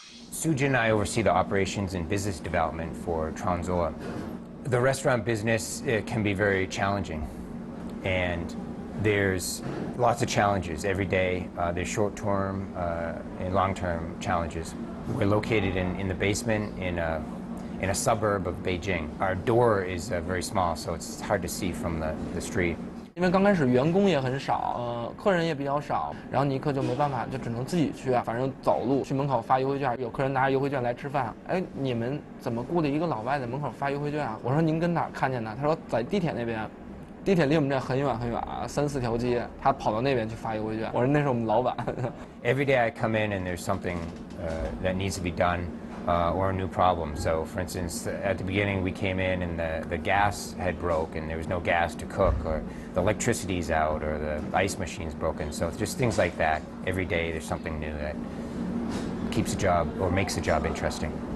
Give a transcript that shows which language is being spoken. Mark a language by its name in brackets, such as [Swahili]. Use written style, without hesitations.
[English] Soo-jin and I oversee the operations and business development for Transoa. The restaurant business can be very challenging, and There's lots of challenges every day. There's short-term and long-term challenges. We're located in the basement in a suburb of Beijing. Our door is very small, so it's hard to see from the street. [Chinese] 因为刚开始员工也很少，客人也比较少，然后尼克就没办法，就只能自己去啊，反正走路去门口发优惠券，有客人拿着优惠券来吃饭。哎，你们怎么雇的一个老外在门口发优惠券啊？我说您跟哪儿看见的？他说在地铁那边，地铁离我们这很远很远啊，3、4条街，他跑到那边去发优惠券。我说那是我们老板。 [English] Every day I come in and there's something that needs to be done. Or a new problem. So, for instance, at the beginning we came in and the gas had broke and there was no gas to cook, or the electricity's out, or the ice machine's broken. So just things like that. Every day there's something new that keeps a job or makes a job interesting.